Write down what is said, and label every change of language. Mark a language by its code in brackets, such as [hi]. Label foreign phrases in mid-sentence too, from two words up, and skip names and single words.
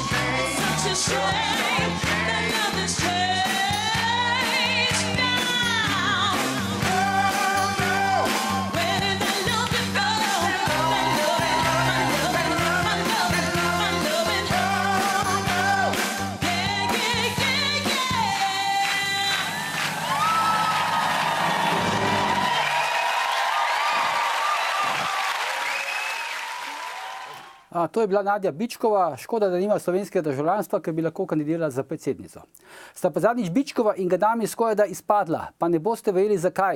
[en] Such a shame that loving's changed now. Where did that loving go? My loving. [sl] To je bila Nadja Bičkova, škoda, da nima slovenskega državljanstva, ker bi lahko kandidirala za predsednico. Sta pa zadnjič Bičkova in Gadami skorajda izpadla, pa ne boste verjeli zakaj.